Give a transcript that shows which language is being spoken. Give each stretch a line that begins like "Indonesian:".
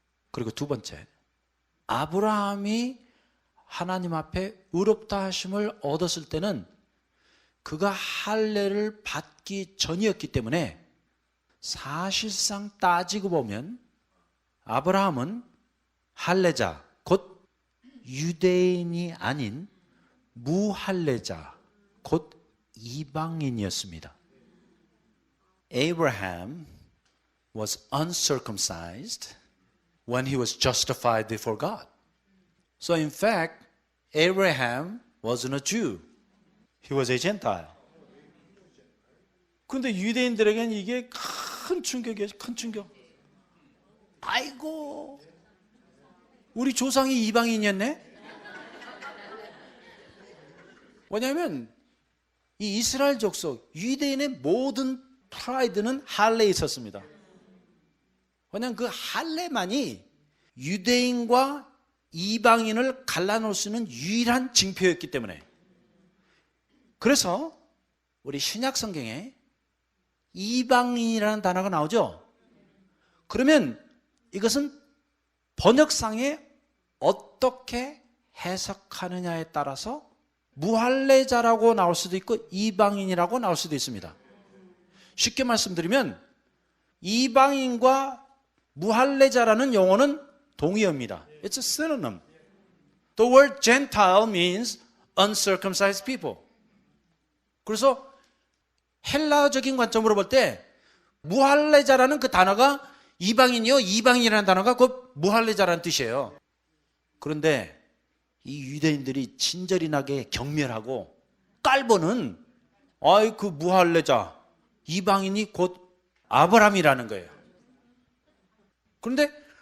Korean: 그리고 두 번째, 아브라함이 하나님 앞에 의롭다 하심을 얻었을 때는 그가 할례를 받기 전이었기 때문에 사실상 따지고 보면 아브라함은 할례자, 곧 유대인이 아닌 무할례자, 곧 이방인이었습니다.
English: Abraham was uncircumcised when he was justified before God. So in fact, Abraham wasn't a Jew. He was a Gentile.
Korean: 근데 유대인들에게는 이게 큰 충격이에요. 큰 충격. 아이고, 우리 조상이 이방인이었네? 왜냐하면 이 이스라엘 족속, 유대인의 모든 프라이드는 할례에 있었습니다. 왜냐하면 그 할례만이 유대인과 이방인을 갈라놓을 수 있는 유일한 징표였기 때문에. 그래서 우리 신약 성경에 이방인이라는 단어가 나오죠. 그러면 이것은 번역상에 어떻게 해석하느냐에 따라서 무할례자라고 나올 수도 있고 이방인이라고 나올 수도 있습니다. 쉽게 말씀드리면 이방인과 무할례자라는 용어는 동의어입니다.
English: It's a synonym. The word Gentile means uncircumcised people.
Korean: 그래서 헬라적인 관점으로 볼 때 무할례자라는 그 단어가 이방인이요, 이방인이라는 단어가 곧 무할례자라는 뜻이에요. 그런데 이 유대인들이 친절이 나게 경멸하고 깔보는 아이 그 무할례자, 이방인이 곧 아브라함이라는 거예요. 그런데